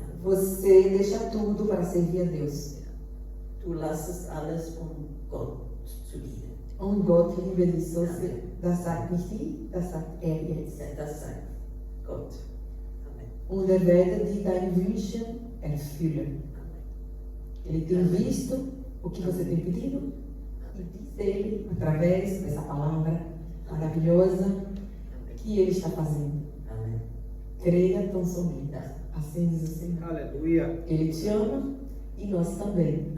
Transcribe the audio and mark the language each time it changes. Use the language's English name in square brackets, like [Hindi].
[Portuguese] Você deixa tudo para servir a Deus. [German] Du lässt alles, um Gott zu lieben. Und Gott liebe dich so sehr. Das sagt nicht ich, das sagt er jetzt. Ja, das sagt Gott. Amen. Und er werde dir deine Wünsche erfüllen. Amen. [Portuguese] Ele tem visto o que você tem pedido e diz ele, através dessa palavra maravilhosa, que ele está fazendo. Amen. Creia tão somente. Assim diz o Senhor. Aleluia. Ele te ama e nós também.